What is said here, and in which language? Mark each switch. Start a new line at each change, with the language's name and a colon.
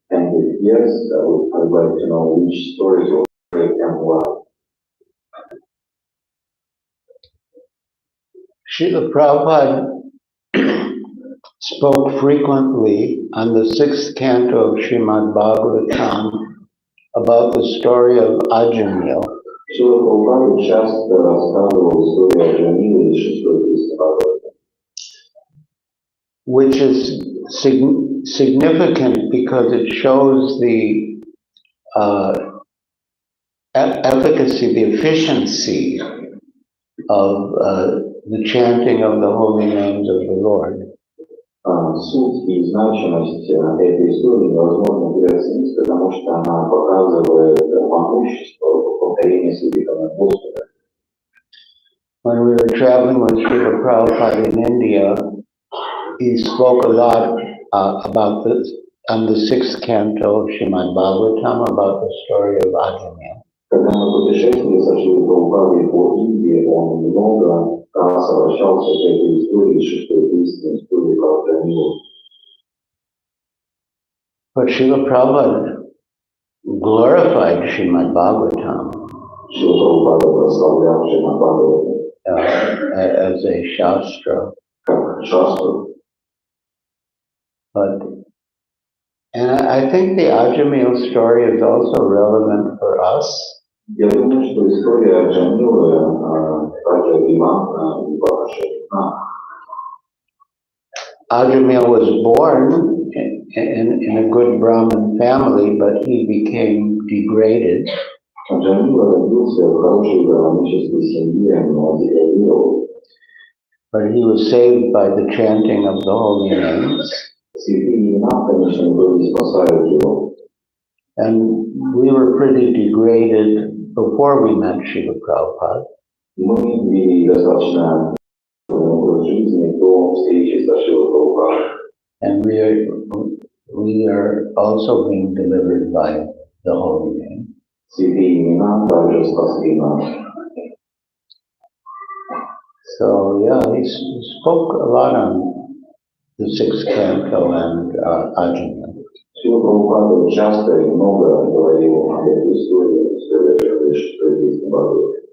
English: And if yes, I would like to know which stories were favorite and why. Srila Prabhupada spoke frequently on the 6th canto of Srimad Bhagavatam about the story of Ajamil.
Russian: Srila Prabhupada часто рассказывал историю Аджамила из 6-й песни Бхагаватам.
English: Which is significant because it shows the efficacy, the efficiency of the chanting of the holy names of the Lord.
Russian: Суть и значимость этой истории невозможно переоценить, потому что она показывает могущество повторения святых имен Господа.
English: when we were traveling with Srila Prabhupada in India, he spoke a lot about this on the 6th canto of Srimad Bhagavatam about the story of Ajamil.
Russian: Когда мы путешествовали со Шрилой Прабхупадой по Индии, он много раз обращался к этой истории, шестой песни, истории про Аджамилу.
English: But Srila Prabhupada glorified Srimad Bhagavatam
Russian: Шрила Прабхупада прославлял Шримад Бхагаватам
English: as a shastra.
Russian: как шастру.
English: And I think the Ajamil story is also relevant for us.
Russian: Я думаю, что история Аджамила также релевантна в отношении нас.
English: Ajamil was born in a good Brahmin family, but he became degraded.
Russian: Аджамил родился в хорошей браманической семье, но деградировал.
English: But he was saved by the chanting of the holy names.
Russian: Святые имена, конечно, были спасают его.
English: And we were pretty degraded before we met Srila Prabhupada.
Russian: Мы вели достаточно образ жизни до встречи со Шрилой Прабхупадой.
English: And we are also being delivered by the holy name.
Russian: Святые имена также спасли нас.
English: So yeah, he spoke a lot on the 6th canto and Ajamil.
Russian: Шрила Прабхупада часто и много говорил об этой истории, истории шестой песни Бхагаватам.